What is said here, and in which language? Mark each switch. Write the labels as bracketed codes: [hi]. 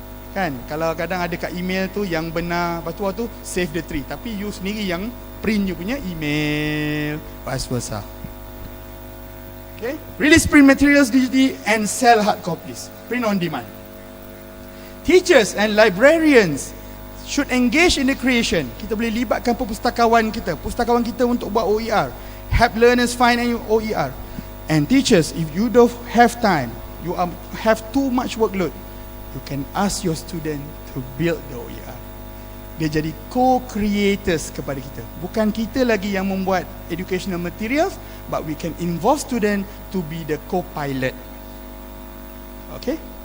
[ms] Kan, kalau kadang ada kat email tu yang benar, lepas tu waktu [en] save the tree, [ms] tapi you sendiri yang print you punya email, vice versa. [en] Okay, release print materials digitally and sell hard copies. Print on demand. Teachers and librarians should engage in the creation. [ms] Kita boleh libatkan pustakawan kita untuk buat OER. [en] Help learners find an OER. And teachers, if you don't have time, you have too much workload, you can ask your student to build the OER. [ms] Dia jadi co-creators kepada kita. Bukan kita lagi yang membuat educational materials, [en] but we can involve student to be the co-pilot. [ms] Okay?